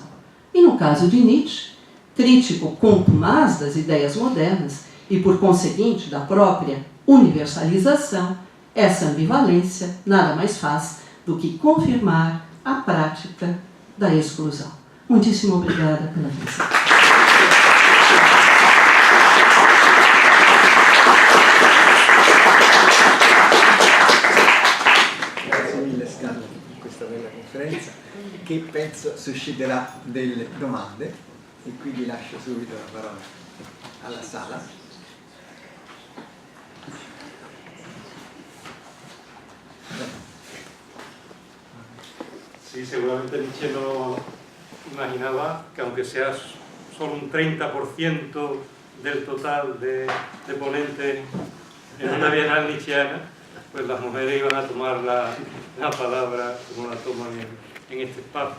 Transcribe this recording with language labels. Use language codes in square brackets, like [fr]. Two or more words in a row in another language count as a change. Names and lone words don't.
[pt] E no caso de Nietzsche, crítico contumaz das ideias modernas e, por conseguinte, da própria universalização, essa ambivalência nada mais faz do que confirmar a prática da exclusão. Muitíssimo obrigada pela atenção. [it] Che penso susciterà delle domande e quindi lascio subito la parola alla sala. [es] Sí, seguramente Nietzsche no imaginaba que aunque sea solo un 30% del total de ponentes en una bienal nietzscheana, pues las mujeres iban a tomar la palabra como la toman en este espacio.